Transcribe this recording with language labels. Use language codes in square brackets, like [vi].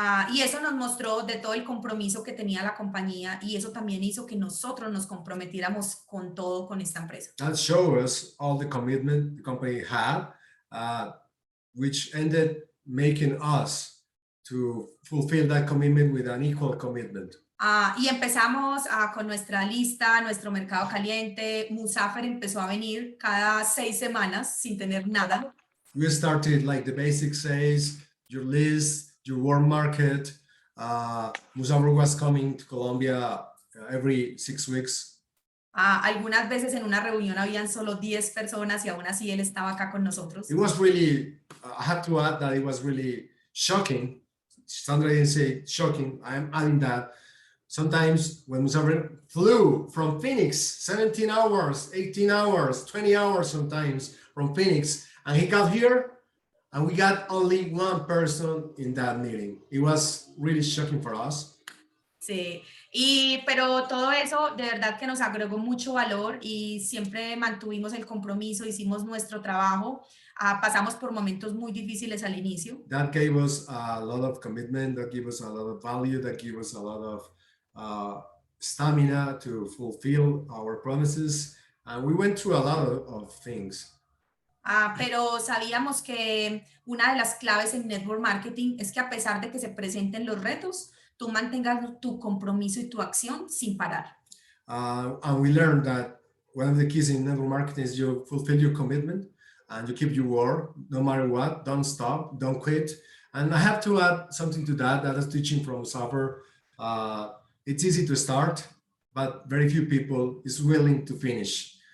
[es] Y eso nos mostró de todo el compromiso que tenía la compañía, y eso también hizo que nosotros nos comprometiéramos con todo con esta empresa. [en] That shows us all the commitment the company had, which ended making us to fulfill that commitment with an equal commitment. [es] Y empezamos con nuestra lista, nuestro mercado caliente. Musafer empezó a venir cada 6 semanas sin tener nada. [en] We started like the basic sales, your list, your warm market. Musafer was coming to Colombia every 6 weeks. [es] Algunas veces en una reunión habían solo 10 personas y aún así él estaba acá con nosotros. [en] It was really, I have to add that it was really shocking. Sandra didn't say shocking, I am adding that. Sometimes when Musafer flew from Phoenix, 17 hours, 18 hours, 20 hours sometimes from Phoenix, and he got here, and we got only one person in that meeting. It was really shocking for us. [es] Sí, pero todo eso de verdad que nos agregó mucho valor y siempre mantuvimos el compromiso, hicimos nuestro trabajo. Pasamos por momentos muy difíciles al inicio. [en] That gave us a lot of commitment, that gave us a lot of value, that gave us a lot of stamina to fulfill our promises, and we went through a lot of things. [es] Pero sabíamos que una de las claves en network marketing es que a pesar de que se presenten los retos, tú mantengas tu compromiso y tu acción sin parar. [en] And we learned that one of the keys in network marketing is you fulfill your commitment and you keep your word no matter what. Don't stop, don't quit. And I have to add something to that. That is teaching from Suffer. It's easy to start, but very few people is willing to finish.